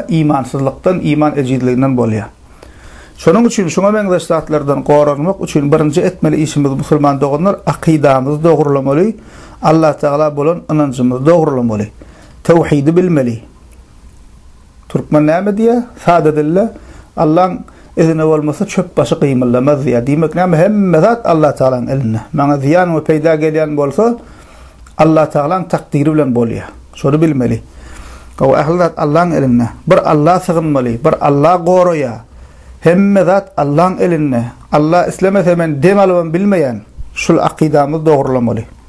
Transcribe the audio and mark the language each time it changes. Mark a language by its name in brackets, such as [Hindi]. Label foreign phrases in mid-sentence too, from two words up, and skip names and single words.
[Turkmen] İmansızlykdan, iman ejizliginden bolýar. Şonuň üçin şoňa meňzeş zatlardan goranmak üçin birinji etmeli işimiz musulman doganlar akidamyzy dogurlamaly, Allah Taala bolan inancymyzy dogurlamaly, tawhidi bilmeli. Türkmen näme diýär? Sada dille Allah'ın izine olmasa çöp başı kıymıllamaz ya. Demek näme hemme zat Allah Taala'nın elinde. Maňa ziyan we peýda gelýän bolsa Allah Taala'nın takdiri bilen bolýar. Şonu bilmeli. O ähli zat Allah'ın elinde. Bir Allah sığınmaly, bir Allah goraýar. Hemme zat Allah'ın elinde. Allah islemese men demalym bilmeýän şol akidamyzy dogurlamaly.